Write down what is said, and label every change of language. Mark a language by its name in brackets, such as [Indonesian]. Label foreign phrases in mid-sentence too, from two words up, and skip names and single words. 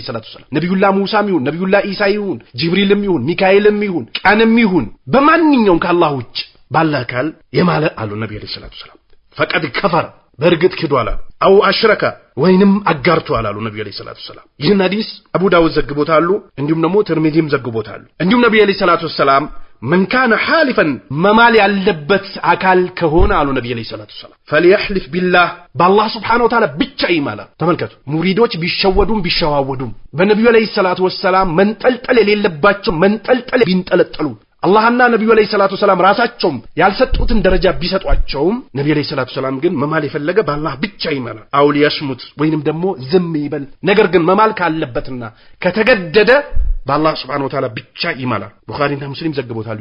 [Arabic] الصلاة السلام [Amharic] ነብዩላህ ሙሳም ይሁን ነብዩላህ ኢሳ ይሁን ጅብሪልም ይሁን ሚካኤልም ይሁን ቀንም ይሁን በማንኛውም ካላህ ውጭ ባለ አካል የማለ አሉ ነብዩ [Arabic] عليه الصلاة السلام فقد كفر [Amharic] በርግጥ ክዷል አሉ [Arabic] أو أشرك [Amharic] ወይንም አጋርቷል አሉ ነብዩ [Arabic] عليه الصلاة السلام። [Amharic] ይህን ሐዲስ አቡ ዳውድ ዘግቦታል፣ እንዲሁም ደግሞ ትርሚዚም ዘግቦታል። እንዲሁም ነብዩ [Arabic] عليه الصلاة السلام من كان حالفا ممال [Amharic] ያለበት አካል ከሆነ አሉ ነብዩ [Arabic] عليه الصلاة السلام فليحلف بالله بالله سبحانه وتعالى [Amharic] ብቻ ይማላ። ተመልከቱ ሙሪዶች ቢሸወዱም ቢሸዋወዱም በነብዩ [Arabic] عليه الصلاة السلام [Amharic] መንጠልጠል የሌለባቸው መንጠልጠል ቢንጠለጠሉ አላህና ነብዩ [Arabic] عليه الصلاة السلام [Amharic] ራሳቸውም ያልሰጡትን ደረጃ ቢሰጧቸውም ነብዩ [Arabic] عليه الصلاة السلام [Amharic] ግን መማል የፈለገ በአላህ ብቻ ይማላ። [Arabic] أو ليصمت [Amharic] ወይንም ደግሞ ዝም ይበል። ነገር ግን መማል ካለበትና ከተገደደ በአላህ [Arabic] سبحانه وتعالى [Amharic] ብቻ ይማላል። ቡኻሪና ሙስሊም ዘግበውታል